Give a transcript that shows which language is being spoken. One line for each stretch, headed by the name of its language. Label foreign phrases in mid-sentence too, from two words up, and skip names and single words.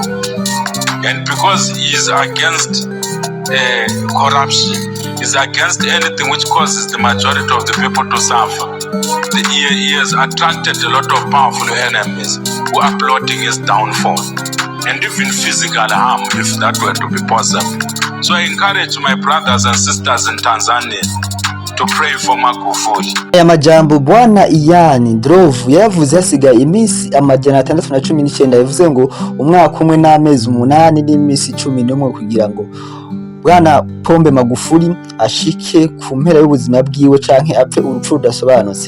English: And because he is against corruption, is against anything which causes the majority of the people to suffer, he has attracted a lot of powerful enemies who are plotting his downfall and even physical harm if that were to be possible. So I encourage my brothers and sisters in Tanzania to pray for Magufuli.
Rundi: Aya majambo Bwana Ian Drove yavuze hasigaye iminsi 619 yavuze ngo umwaka umwe n'amezi 8 n'iminsi 11 kugira ngo Bwana Pombe Magufuli ashike ku mpera y'ubuzima bwiwe canke apfe urupfu rudasobanutse.